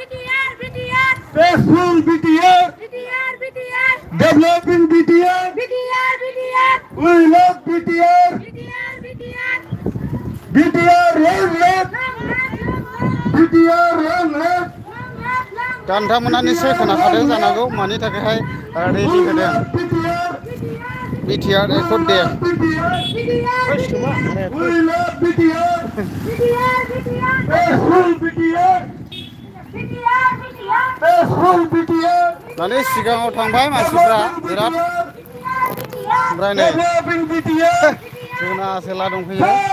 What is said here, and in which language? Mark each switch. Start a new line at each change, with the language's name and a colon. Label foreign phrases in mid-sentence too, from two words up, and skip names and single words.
English: Developing BTR. We love BTR. BTR long left. BTR long left.
Bodo: दा नोंथांमोना निस्सय खोनाखादों जानांगौ मानि थाखायहाय रेलि होदों बिटिआर एकर्ड दे माने सिगाङाव थांबाय मानसिफ्रा बिराद ओमफ्राय नै जोंना आसोला दंफैयो